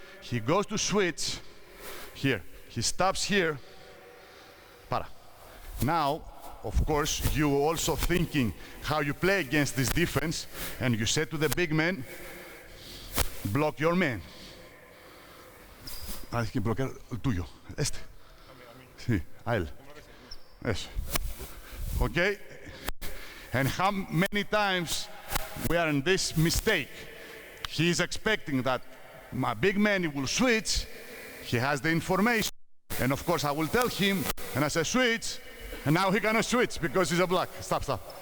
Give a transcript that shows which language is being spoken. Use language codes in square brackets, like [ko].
[en] He goes to switch, here. He stops here, para. Now, of course, you also thinking how you play against this defense, and you say to the big man, block your man. [es] Hay que bloquear el tuyo, este. Sí, a él. Eso. Okay? [en] And how many times we are in this mistake? He is expecting that my big man will switch, he has the information, and of course I will tell him, and I say switch, and now he cannot switch because he's a block. Stop.